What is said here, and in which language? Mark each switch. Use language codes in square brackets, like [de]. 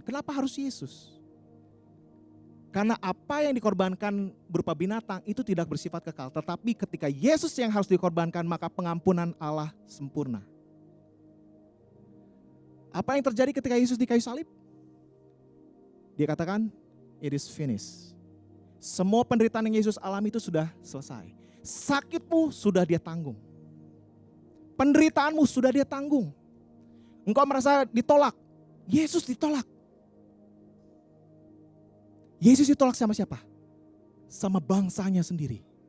[id] Kenapa harus Yesus? Karena apa yang dikorbankan berupa binatang itu tidak bersifat kekal. Tetapi ketika Yesus yang harus dikorbankan, maka pengampunan Allah sempurna. Apa yang terjadi ketika Yesus di kayu salib? Dia katakan, [en] it is finished. [id] Semua penderitaan yang Yesus alami itu sudah selesai. Sakitmu sudah dia tanggung. Penderitaanmu sudah dia tanggung. Engkau merasa ditolak. Yesus ditolak. Yesus ditolak sama siapa? Sama bangsanya sendiri.